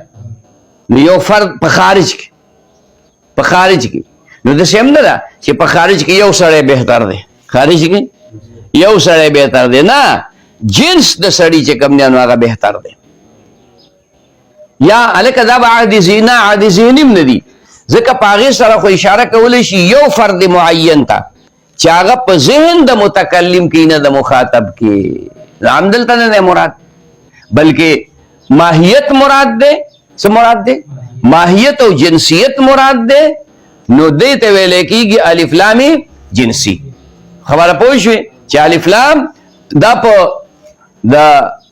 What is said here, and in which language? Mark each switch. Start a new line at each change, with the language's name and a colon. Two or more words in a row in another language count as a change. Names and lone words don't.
Pashto: نو یو فرد په خارج کې، په خارج کې، نو داسې هم نه ده چې په خارج کې یو سړی بهتر دی، خارج کې یو سړی بهتر دی، نه، جنس د سړي چې کوم دی نو هغه بهتر دی. یا الکه دا به عهد ذهنی عهد ذهنی هم نه دي ځکه په هغې سره خو اشاره کولی شي یو فرد معین ته چې هغه په ذهن د متکلم کې نه د مخاطب کې همدلته نه دی مراد بلکې ماهیت مراد دی څه مراد دی ماهیت او جنسیت مراد دی نو دې ته ویلی کېږي الف لام جنسي خبره پوه شوې چې الف لام دا په د